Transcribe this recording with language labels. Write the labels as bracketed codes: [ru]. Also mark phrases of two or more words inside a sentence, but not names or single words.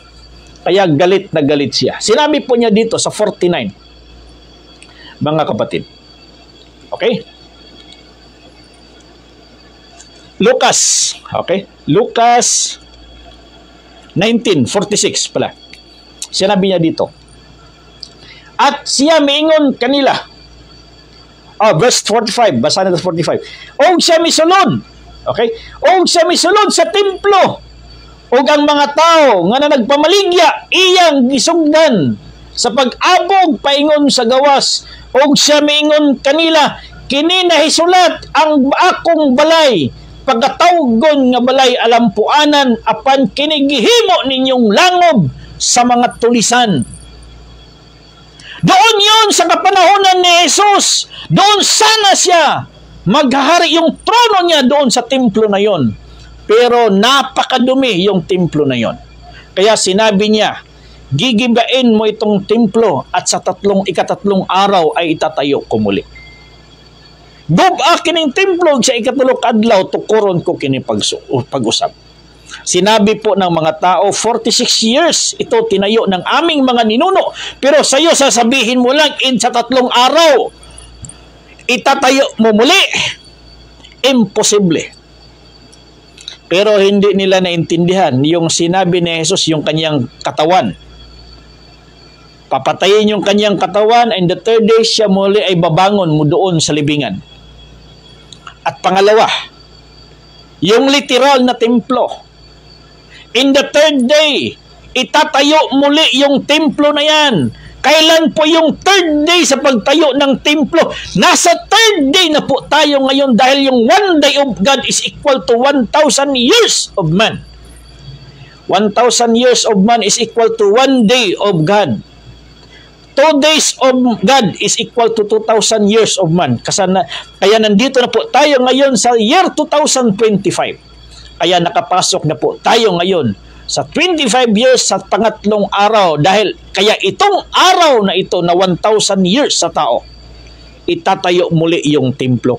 [tl] Kaya galit na galit siya. Sinabi po niya dito sa 49, mga kapatid. Okay? Lucas. Okay? Lucas 19:46 pala. Sinabi niya dito. [ceb] At siya miingon kanila. [tl] Verse 45. Basa natin 45. [ceb] Og siya misulod. Okay? Og siya misulod sa templo. Og ang mga tao nga na nagpamaligya, iyang gisugdan sa pag-abog paingon sa gawas. Og siya miingon kanila, kini nahisulat ang akong balay, pagkatawgon nga balay alampuanan, apan kinigihimo ninyong langob sa mga tulisan. [tl] Doon yun sa kapanahonan ni Jesus. Doon sana siya maghahari, yung trono niya doon sa templo na yon. Pero napakadumi yung templo na yon. Kaya sinabi niya, gigibain mo itong templo at sa ikatatlong araw ay itatayo ko muli. [ceb] Gub-a kining templo sa ikatulog adlaw tukuron ko kini pag-usap. [tl] Sinabi po ng mga tao, 46 years ito tinayo ng aming mga ninuno, pero sa iyo sasabihin mo lang sa 3 araw itatayo mo muli. Imposible. Pero hindi nila naintindihan yung sinabi ni Jesus, yung kanyang katawan. Papatayin yung kanyang katawan, [en] and the 3rd day [tl] siya muli ay babangon mo doon sa libingan. At pangalawa, yung literal na templo. [en] In the 3rd day, [tl] itatayo muli yung templo na yan. Kailan po yung 3rd day sa pagtayo ng templo? Nasa 3rd day na po tayo ngayon, dahil yung [en] 1 day of God is equal to 1,000 years of man. 1,000 years of man is equal to 1 day of God. 2 days of God is equal to 2,000 years of man. [tl] Kaya nandito na po tayo ngayon sa year 2025. Kaya nakapasok na po tayo ngayon sa 25 years sa pangatlong araw. Kaya itong araw na ito na 1,000 years sa tao, itatayo muli yung templo.